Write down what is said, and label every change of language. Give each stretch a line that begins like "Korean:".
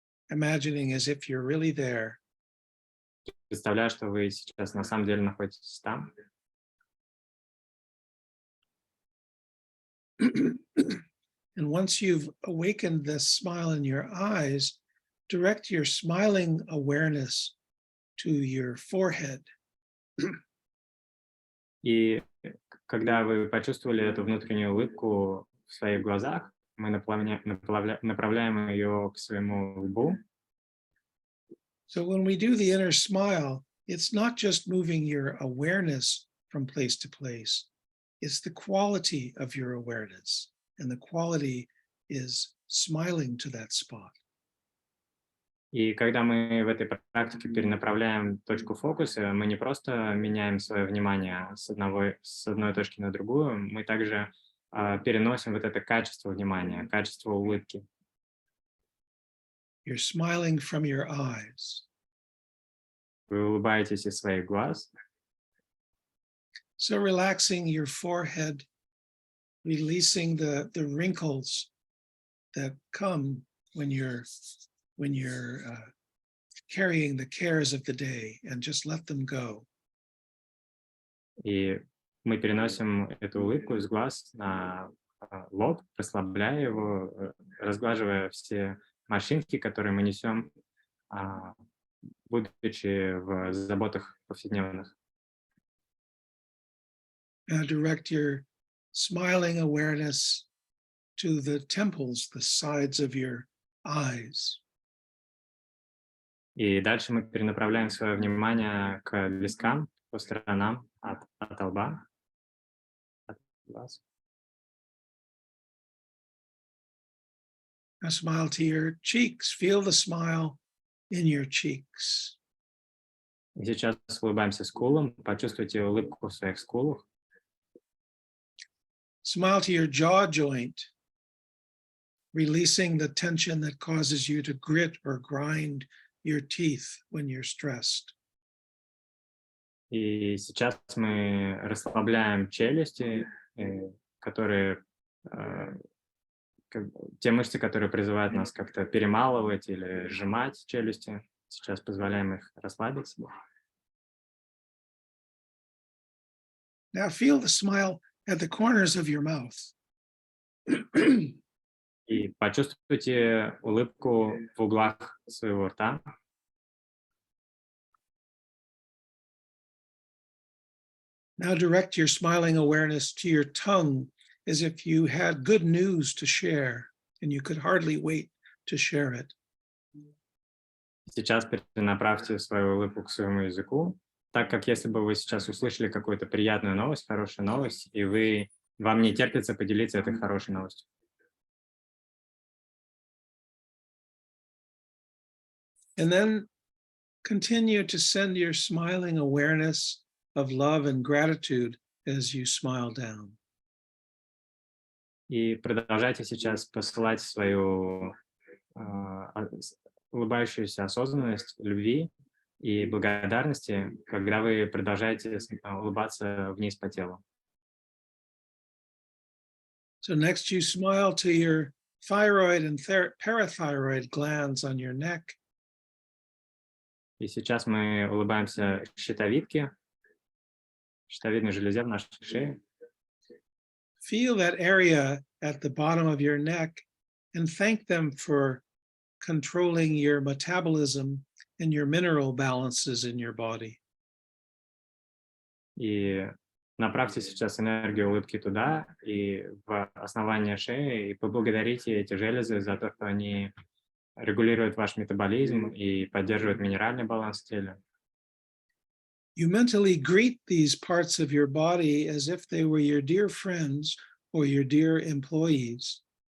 English: Imagining as if you're really there.
Russian: Представляю, что вы сейчас на самом деле находитесь там.
English: And once you've awakened this smile in your eyes, direct your smiling awareness to your forehead.
Russian: И когда вы почувствовали эту внутреннюю улыбку в своих глазах, мы направляем ее к своему лбу.
English: So when we do the inner smile, it's not just moving your awareness from place to place, it's the quality of your awareness. And the quality is smiling to that spot.
Russian: И когда мы в этой практике перенаправляем точку фокуса, мы не просто меняем свое внимание с одной точки на другую, мы также переносим вот это качество внимания, качество улыбки.
English: You're smiling from your eyes.
Russian: Вы улыбаетесь из своих глаз.
English: So relaxing your forehead, releasing the wrinkles that come when you're carrying the cares of the day, and just let them go.
Russian: И мы переносим эту улыбку из глаз на лоб, расслабляя его, разглаживая все морщинки, которые мы несем, будучи в заботах повседневных.
English: Now direct your smiling awareness to the temples, the sides of your eyes.
Russian: И дальше мы перенаправляем свое внимание к вискам по сторонам от лба, от глаз.
English: Now smile to your cheeks. Feel the smile in your cheeks.
Russian: И сейчас улыбаемся скулам, почувствуйте улыбку в своих скулах.
English: Smile to your jaw joint, releasing the tension that causes you to grit or grind your teeth when you're stressed.
Russian: И сейчас мы расслабляем челюсти, которые те мышцы, которые призывают нас как-то перемалывать или сжимать челюсти. Сейчас позволяем их расслабиться.
English: Now feel the smile at the corners of your mouth.
Russian: И почувствуйте улыбку в углах своего рта.
English: Now direct your smiling awareness to your tongue as if you had good news to share and you could hardly wait to share it.
Russian: Сейчас перенаправьте свою улыбку к своему языку, так как если бы вы сейчас услышали какую-то приятную новость, хорошую новость, и вам не терпится поделиться этой хорошей новостью.
English: And then continue to send your smiling awareness of love and gratitude as you smile down.
Russian: И продолжайте сейчас посылать свою улыбающуюся осознанность любви и благодарности, когда вы продолжаете улыбаться вниз по телу.
English: So next you smile to your thyroid and parathyroid glands on your neck.
Russian: И сейчас мы улыбаемся щитовидной железе в нашей шее.
English: Feel that area at the bottom of your neck and thank them for controlling your metabolism and your mineral balances in your body.
Russian: И направьте сейчас энергию улыбки туда и в основание шеи, и поблагодарите эти железы за то, что они регулируют ваш метаболизм и поддерживают минеральный баланс в теле.
English: You mentally greet these parts of your body as if they were your dear friends or your dear employees.